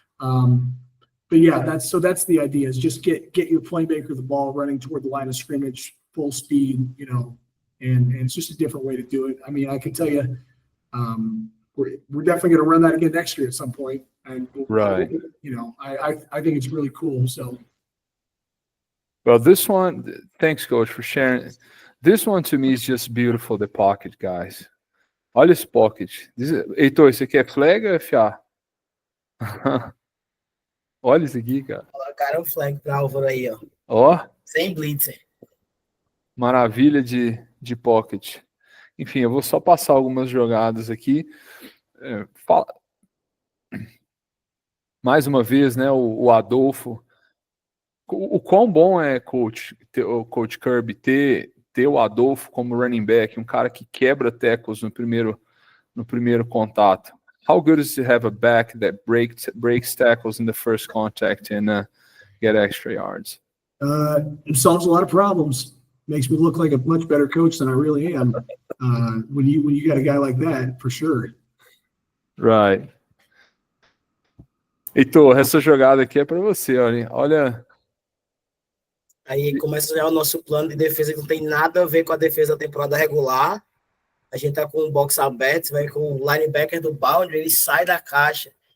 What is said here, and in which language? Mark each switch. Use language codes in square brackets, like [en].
[en] But yeah, that's the idea, is just get your playmaker the ball running toward the line of scrimmage, full speed, and it's just a different way to do it. I mean, I can tell you, we're definitely going to run that again next year at some point. And right. I think it's really cool. So. Well, this one, thanks, Coach, for sharing. This one to me is just beautiful, the pocket, guys. [pt] Olha esse pocket. Heitor, esse aqui é flag ou é FA? Olha isso aqui, cara. Colocaram o flag pro Álvaro aí, ó. Ó. Sem blitzer. Maravilha de pocket. Enfim, eu vou só passar algumas jogadas aqui. Mais uma vez, né, o Adolfo. O quão bom é, o Coach Kirby, ter o Adolfo como running back, um cara que quebra tackles no primeiro contato. [en] How good is to have a back that breaks tackles in the first contact and get extra yards? It solves a lot of problems. Makes me look like a much better coach than I really am. When you got a guy like that, for sure. Right. [pt] Heitor, essa jogada aqui é para você, olha. Aí começa já o nosso plano de defesa, que não tem nada a ver com a defesa da temporada regular. A gente tá com o box aberto, vai com o linebacker do Boundary, ele sai da caixa.